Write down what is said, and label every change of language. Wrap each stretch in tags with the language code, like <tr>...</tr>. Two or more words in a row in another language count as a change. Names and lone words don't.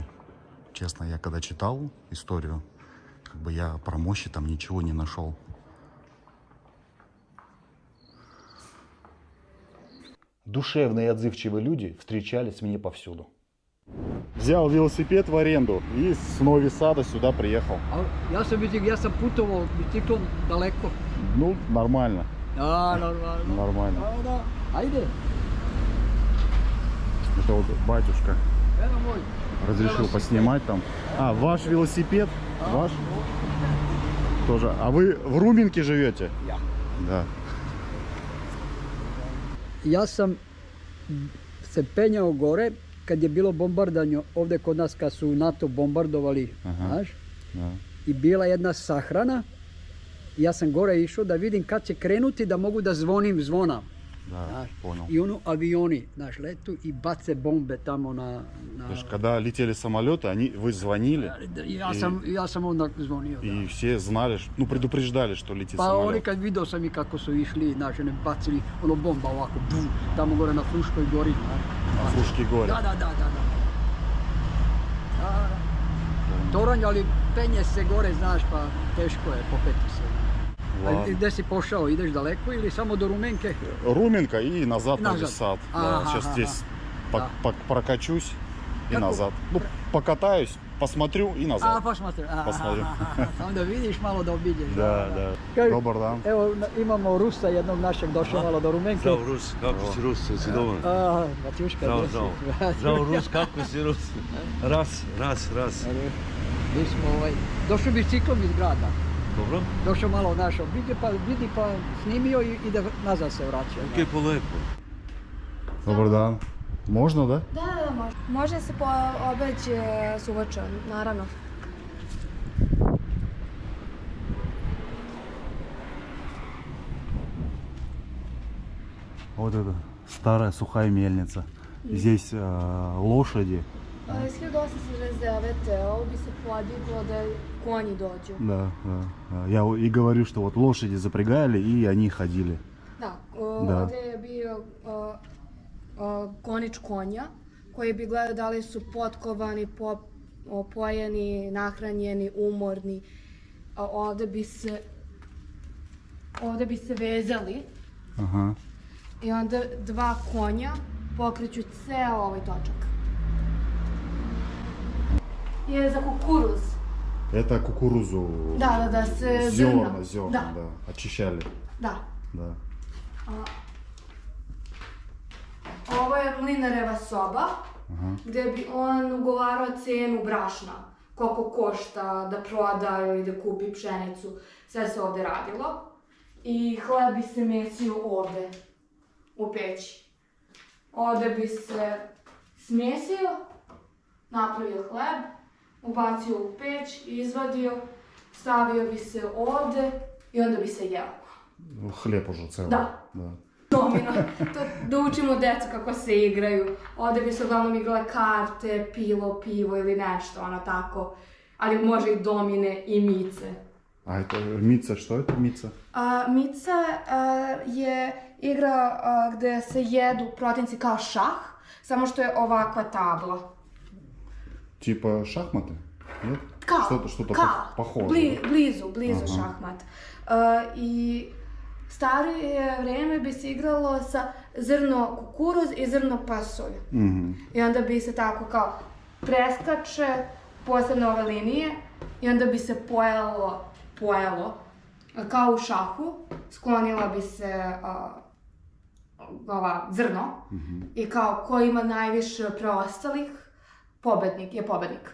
<ru>Честно, я когда читал историю, как бы я про мощи там ничего не нашел. Душевные и отзывчивые люди встречались мне повсюду. Взял велосипед в аренду и с Нови Сада сюда приехал.</ru> <sr>Ja sam putovao biciklom daleko.</sr> <ru>Ну, нормально.</ru> <sr>Da, normalno.</sr> <ru>Нормально.</ru> <sr>Da. Ajde.</sr> <ru>Это вот батюшка</ru> <sr>Evo moj.</sr> <ru>разрешил поснимать там. А, ваш велосипед? Ваш? Тоже. А вы в Руменке живете?</ru> <sr>Ja.</sr> <ru>Да.</ru> <sr>Ja sam se penjao gore kad je bilo bombardanje ovdje kod nas kad su NATO bombardovali, znaš?</sr> <ru>Да.</ru> <sr>I bila jedna sahrana. Ja sam gore išao da vidim kad će krenuti da mogu da zvonim zvona.</sr> <ru>Да,</ru> <sr>Znaš?</sr> <ru>понял.</ru> <sr>I ono avioni, znaš, letu i bace bombe tamo na...</sr> <ru>То есть, когда летели самолеты, вы звонили,</ru> <sr>Ja sam onda zvonio.</sr> <ru>и все знали, ну, предупреждали, что leti</ru> <sr>Pa oni</sr> <ru>самолет.</ru> <sr>kad vidio sam i kako su išli, znaš, ne bacili ono bomba ovako, bum, tamo gore na Fruškoj gori.</sr> <ru>На Фушке горе.</ru> <sr>Da. Toranj, ali penje se gore, znaš, pa teško je popeti se.</sr> <ru>Ладно.</ru> <sr>A gde si pošao, ideš daleko ili samo do Rumenke?</sr> <ru>Руменка и назад на Назад. Сад. Ага, Да, сейчас ага, здесь Да. прокачусь и</ru> <sr>Kako?</sr> <ru>назад. Ну, покатаюсь, посмотрю и</ru> <sr>A,</sr> <ru>назад.</ru> <sr>posmatram. Posmatram. Onda vidiš malo da obiđeš.</sr> <ru>Да.</ru> <sr>Kaj, Dobar dan. Evo, imamo Rusa jednog našeg, došao malo do Rumenke. Zdravo Rus, kako si Rus, jesi dobar? Matjuška, Zdravo, gdje zdravo. si? Zdravo Rus, kako si Rus? Raz. Mi smo došao biciklom iz grada. Dobro? Došao malo naš obiđe, pa vidi, pa snimio i ide nazad se vraća. Okej, pa lepo. Dobar dan.</sr> <ru>Можно, да?</ru> <sr>Da, može. Može se obeći suvočan, naravno.</sr> <ru>Вот это старая сухая мельница. Здесь лошади.</ru> <sr>Iz 1869. ovo bi se podiglo da konji dođu.</sr> <ru>Да. Я и говорю, что вот лошади запрягали и они ходили.</ru> <sr>Da, Da. ovdje je bio gonič konja koji bi gledao da li su potkovani, opojeni, nahranjeni, umorni. Ovdje bi se vezali</sr> <ru>Ага.</ru> <sr>i onda dva konja pokreću ceo ovaj točak. je za kukuruz.</sr> <ru>Это кукурузу.</ru> <sr>Da, s</sr> <ru>Зерна,</ru> <sr>zrnom.</sr> <ru>да. Очищали.</ru> <sr>Da.</sr> <ru>Да.</ru> <sr>Ovo je mlinareva soba, gdje bi on ugovarao cenu brašna. Koliko košta da proda ili da kupi pšenicu. Sve se ovdje radilo. I hleb bi se mesio ovdje, u peći. Ovdje bi se smjesio, napravio hleb, ubacio u peć, izvadio, stavio bi se ovdje i onda bi se jeo.</sr> <ru>Хлеб уже целый.</ru> <sr>Da.</sr> <ru>Да.</ru> <sr>Domino, da učimo djecu kako se igraju. Ovdje bi se uglavnom igrale karte, pilo, pivo ili nešto, ono tako. Ali može i domine i mice.</sr> <ru>А это мица, что это мица?</ru> <sr>Mica je igra gdje se jedu protivnici kao šah, samo što je ovakva tabla.</sr> <ru>Типа шахматы? Нет?</ru> <sr>Kao,</sr> <ru>Что-то</ru> <sr>kao,</sr> <ru>похожее.</ru> <sr>blizu šahmat. I starije vrijeme bi se igralo sa zrno kukuruz i zrno pasulj. I onda bi se tako kao preskače posebne ove linije i onda bi se pojelo kao u šahu, sklonila bi se ova zrno i kao ko ima najviše preostalih, pobednik je pobednik.</sr>